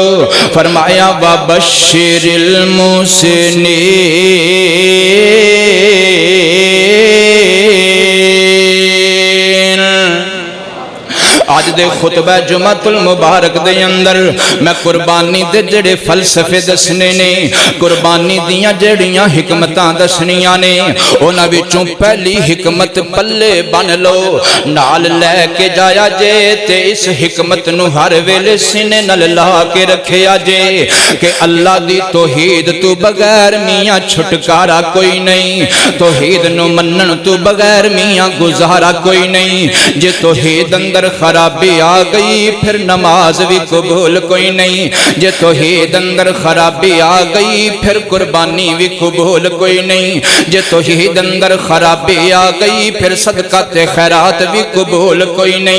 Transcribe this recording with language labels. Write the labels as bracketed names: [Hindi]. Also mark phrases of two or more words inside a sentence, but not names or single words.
[Arabic] فرمایا وبشر المحسنین۔ [Punjabi] آج دے خطبہ جمعہ المبارک دے اندر میں قربانی دے جڑے فلسفے دسنے نے، قربانی دیاں جڑیاں حکمتاں دسنیاں نے، انہاں وچوں پہلی حکمت پلے بن لو، نال لے کے جایا جے تے اس حکمت نو ہر ویلے سینے نال لا کے رکھیا جے کہ اللہ دی توحید تو بغیر میاں چھٹکارا کوئی نہیں، توحید نو منن تو بغیر میاں گزارا کوئی نہیں۔ جے توحید اندر خراب خرابی آ گئی پھر نماز بھی قبول کوئی نہیں، جے توحید اندر خرابی آ گئی پھر قربانی بھی قبول کوئی نہیں، جے توحید اندر خرابی آ گئی پھر صدقہ تے خیرات بھی قبول کوئی نہیں۔